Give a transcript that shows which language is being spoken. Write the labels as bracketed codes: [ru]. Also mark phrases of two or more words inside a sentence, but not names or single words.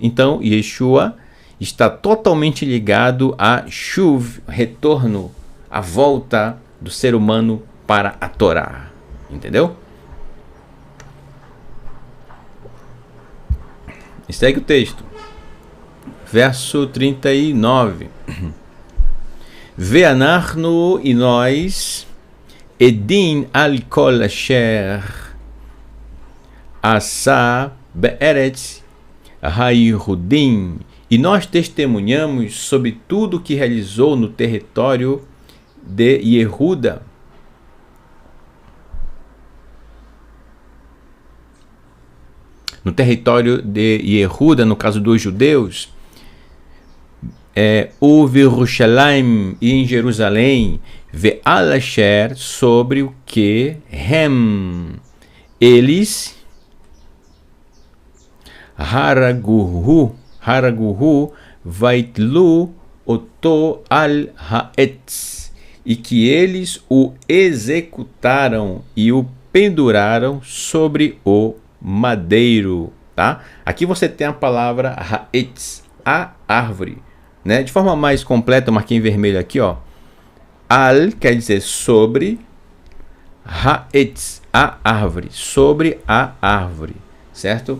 [pt] Então, Yeshua está totalmente ligado a Shuv, retorno, a volta do ser humano para a Torá. Entendeu? E segue o texto. Verso 39. [he] ואנחנו, [pt] e nós, [he] עדים על כל אשר עשה בארץ היהודים, [pt] e nós testemunhamos sobre tudo que realizou no território de Yehuda. No território de Yehuda, no caso dos judeus, o Yerushalayim, e em Jerusalém, [he] ועל אשר, [pt] sobre o que [he] eles הרגוהו ויתלו אותו על העץ, [pt] e que eles o executaram e o penduraram sobre o madeiro, tá? Aqui você tem a palavra ha'etz, a árvore, né? De forma mais completa, eu marquei em vermelho aqui, ó. Al quer dizer sobre, ha'etz, a árvore, sobre a árvore, certo?